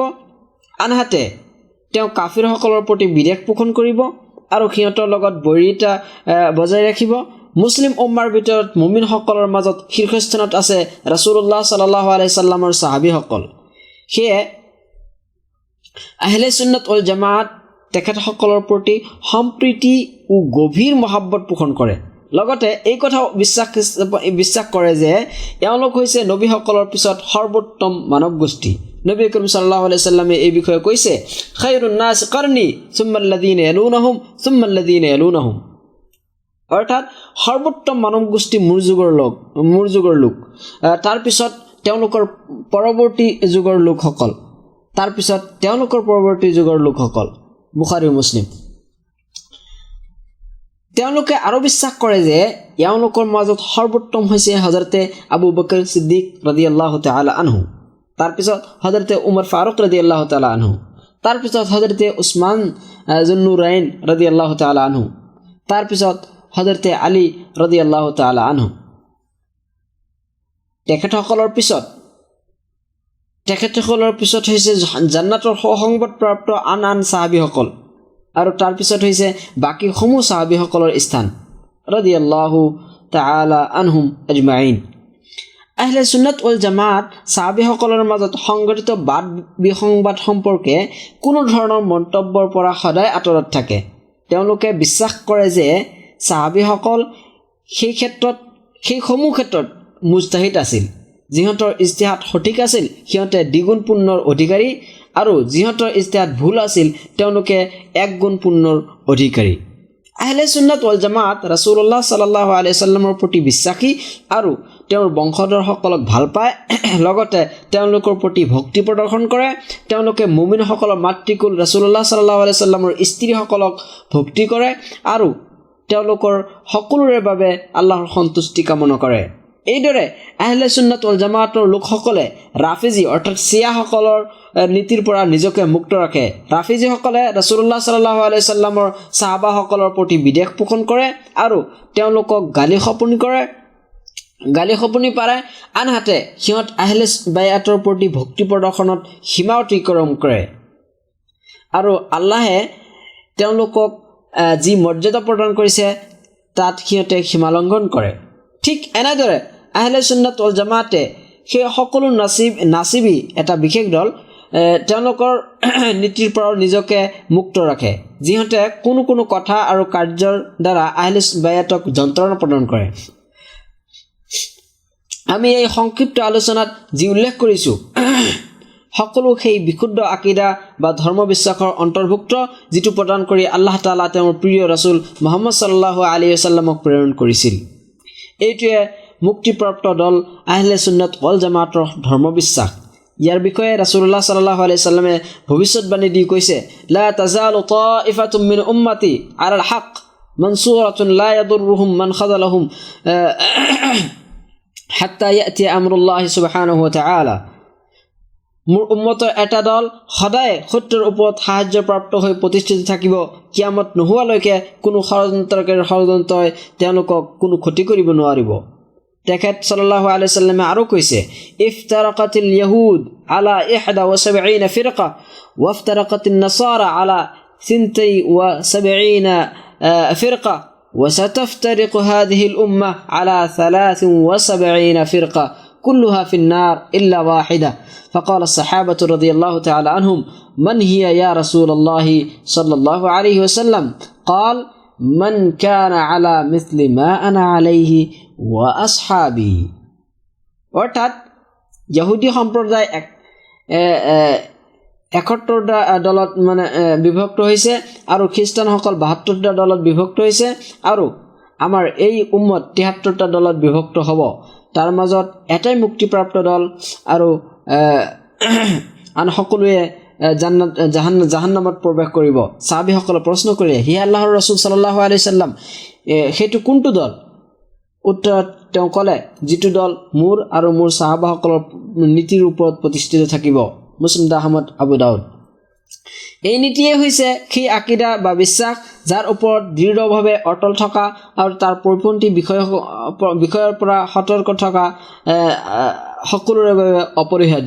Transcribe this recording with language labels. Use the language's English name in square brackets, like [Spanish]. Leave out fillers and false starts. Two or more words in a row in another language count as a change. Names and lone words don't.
[Assamese] আনহাতে তেওঁ কাফিৰসকলৰ প্ৰতি বিদ্বেষ পোষণ কৰিব আৰু সিহঁতৰ লগত বৈৰিতা বজাই ৰাখিব। মুছলিম উম্মাৰ ভিতৰত মুমিনসকলৰ মাজত শীৰ্ষস্থানত আছে ৰাসূলুল্লাহ [Arabic] صلى الله عليه وسلم [Assamese] সাহাবীসকল। সেয়ে [Arabic] أهل السنة والجماعة [Assamese] তেখেতসকলৰ প্ৰতি সম্প্ৰীতি ও গভীৰ মহাব্বত পোষণ কৰে। লগতে এই কথাও বিশ্বাস কৰে যে এওঁলোক হৈছে নবীসকলৰ পিছত সৰ্বোত্তম মানৱ গোষ্ঠী। নবী কৰিম [Arabic] صلى الله عليه وسلم [Assamese] এই বিষয়ে কৈছে, [Arabic] خير الناس قرني ثم الذين يلونهم ثم الذين يلونهم [Assamese] সুম্মা আল্লাযীনা ইয়ালুনাহুম। অৰ্থাৎ সৰ্বোত্তম মানৱ গোষ্ঠী মোৰ যুগৰ লোক, তাৰপিছত তেওঁলোকৰ পৰৱৰ্তী যুগৰ লোকসকল। বুখাৰী মুছলিম। তেওঁলোকে আৰু বিশ্বাস কৰে যে এওঁলোকৰ মাজত সৰ্বোত্তম হৈছে হযৰতে আবু বকৰ সিদ্দিক [Arabic] رضي الله تعالى عنه, [Assamese] তাৰপিছত হযৰতে উমৰ ফাৰুক [Arabic] رضي الله تعالى عنه, [Assamese] তাৰপিছত হযৰতে উছমান যুন্নুৰাইন [Arabic] رضي الله تعالى عنه, [Assamese] তাৰপিছত হযৰতে আলী [Arabic] رضي الله تعالى عنه. [Assamese] তেখেতসকলৰ পিছত হৈছে জান্নাতৰ সুসংবাদপ্ৰাপ্ত আন সাহাবীসকল আৰু তাৰপিছত হৈছে বাকী সমূহ সাহাবীসকলৰ স্থান [Arabic] رضي الله تعالى عنهم أجمعين. أهل السنة والجماعة [Assamese] সাহাবীসকলৰ মাজত সংঘটিত বাদ বিসংবাদ সম্পৰ্কে কোনো ধৰণৰ মন্তব্যৰ পৰা সদায় আঁতৰত থাকে। তেওঁলোকে বিশ্বাস কৰে যে সাহাবীসকল সেইসমূহ ক্ষেত্ৰত মুজতাহিদ আছিল। যিহঁতৰ ইজতিহাদ সঠিক আছিল সিহঁতে দ্বিগুণ পুণ্যৰ অধিকাৰী আৰু যিহঁতৰ ইজতিহাদ ভুল আছিল তেওঁলোকে এক গুণ পুণ্যৰ অধিকাৰী। [Arabic] أهل السنة والجماعة [Assamese] ৰাসূলুল্লাহ [Arabic] صلى الله عليه وسلم [Assamese] প্ৰতি বিশ্বাসী আৰু তেওঁৰ বংশধৰসকলক ভাল পায়। লগতে তেওঁলোকৰ প্ৰতি ভক্তি প্ৰদৰ্শন কৰে। তেওঁলোকে মুমিনসকলৰ মাতৃকুল ৰাসূলুল্লাহ [Arabic] صلى الله عليه وسلم [Assamese] স্ত্ৰীসকলক ভক্তি কৰে আৰু তেওঁলোকৰ সকলোৰে বাবে আল্লাহৰ সন্তুষ্টি কামনা কৰে। এইদৰে [Arabic] أهل السنة والجماعة [Assamese] লোকসকলে ৰাফিজি অৰ্থাৎ শিয়াসকলৰ নীতিৰ পৰা নিজকে মুক্ত ৰাখে। ৰাফিজিসকলে ৰাসূলুল্লাহ [Arabic] صلى الله عليه وسلم [Assamese] সাহাবাসকলৰ প্ৰতি বিদ্বেষ পোষণ কৰে আৰু তেওঁলোকক গালি খপনি পাৰে। আনহাতে সিহঁত [Arabic] أهل البيت [Assamese] প্ৰতি ভক্তি প্ৰদৰ্শনত সীমা অতিক্ৰম কৰে আৰু আল্লাহে তেওঁলোকক যি মৰ্যাদা প্ৰদান কৰিছে তাত সিহঁতে সীমা লংঘন কৰে। ঠিক এনেদৰে [Arabic] أهل السنة والجماعة [Assamese] সেই সকলো নাচিবি এটা বিশেষ দল তেওঁলোকৰ নীতিৰ পৰা নিজকে মুক্ত ৰাখে, যিহঁতে কোনো কথা আৰু কাৰ্যৰ দ্বাৰা [Arabic] أهل البيت [Assamese] যন্ত্ৰণা প্ৰদান কৰে। আমি এই সংক্ষিপ্ত আলোচনাত যি উল্লেখ কৰিছোঁ সকলো সেই বিশুদ্ধ আকিদা বা ধৰ্ম বিশ্বাসৰ অন্তৰ্ভুক্ত, যিটো প্ৰদান কৰি [Arabic] الله تعالى [Assamese] তেওঁৰ প্ৰিয় ৰাসূল মুহাম্মদ [Arabic] صلى الله عليه وسلم [Assamese] প্ৰেৰণ কৰিছিল। এইটোৱে মুক্তিপ্ৰাপ্ত দল [Arabic] أهل السنة والجماعة [Assamese] ধৰ্ম বিশ্বাস। ইয়াৰ বিষয়ে ৰাসূলুল্লাহ [Arabic] صلى الله عليه وسلم [Assamese] ভৱিষ্যতবাণী দি কৈছে, [Arabic] لا تزال طائفة من أمتي على الحق منصورة لا يضرهم من خذلهم حتى يأتي أمر الله سبحانه و تعالى. [Assamese] মোৰ উম্মতৰ এটা দল সদায় সত্যৰ ওপৰত সাহায্যপ্ৰাপ্ত হৈ প্ৰতিষ্ঠিত থাকিব, কিয়ামত নোহোৱালৈকে কোনো ষড়যন্ত্ৰই তেওঁলোকক কোনো ক্ষতি কৰিব নোৱাৰিব। [Arabic] তেখেত صلى الله عليه وسلم [Assamese] আৰু কৈছে, [Arabic] افترقت اليهود على 71 فرقة وافترقت النصارى على 72 فرقة وستفترق هذه الأمة على 73 فرقة كلها في النار إلا واحدة. فقال الصحابة رضي الله تعالى عنهم من هي يا رسول الله صلى الله عليه وسلم؟ قال من كان على مثل ما أنا عليه وأصحابي. [Assamese] অর্থাৎ ইহুদি সম্প্ৰদায় 71টা দলত মানে বিভক্ত হৈছে আৰু খ্ৰীষ্টানসকল 72টা দলত বিভক্ত হৈছে আৰু আমাৰ এই উম্মত 73টা দলত বিভক্ত হ'ব। তাৰ মাজত এটাই মুক্তিপ্ৰাপ্ত দল আৰু আন সকলোৱে জাহান্নামত প্ৰৱেশ কৰিব। সাহাবীসকলে প্ৰশ্ন কৰে, হে আল্লাহৰ ৰাসূল [Arabic] صلى الله عليه وسلم, [Assamese] সেইটো কোনটো দল? উত্তৰত তেওঁ ক'লে, যিটো দল মোৰ আৰু মোৰ সাহাবাসকলৰ নীতিৰ ওপৰত প্ৰতিষ্ঠিত থাকিব। মুছনাদ আহমদ, আবু দাউদ। এই নীতিয়ে হৈছে সেই আকিদা বা বিশ্বাস যাৰ ওপৰত দৃঢ়ভাৱে অটল থকা আৰু তাৰ পৰিপন্থী বিষয়ৰ পৰা সতৰ্ক থকা সকলোৰে বাবে অপৰিহাৰ্য।